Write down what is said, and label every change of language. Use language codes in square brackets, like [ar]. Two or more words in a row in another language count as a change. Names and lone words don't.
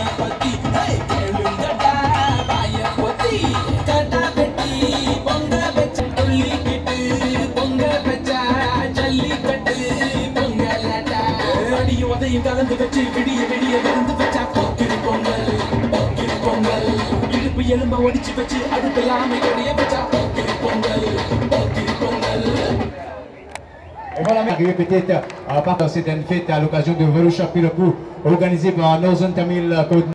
[ta] பத்தி கேளுங்கடா வாய பொத்தி கடா வெட்டி பொங்க வச்ச துள்ளிக்கிட்டு பொங்க வச்சா ஜல்லிக்கட்டு பொங்கலடா அடியும் உதையும் கலந்து வச்சு விடிய விடிய விழுந்து வச்சா போக்கிரி பொங்கல் போக்கிரி பொங்கல் இடுப்பு எலும்ப ஒடிச்சு வச்சு அடுப்பெல்லாம் எடைய வச்சா போக்கிரி பொங்கல் போக்கிரி பொங்கல். [fr] Et voilà, arrivé peut-être par cette fête à l'occasion de Velu Chapiloku organisée par Northern Tamil Code.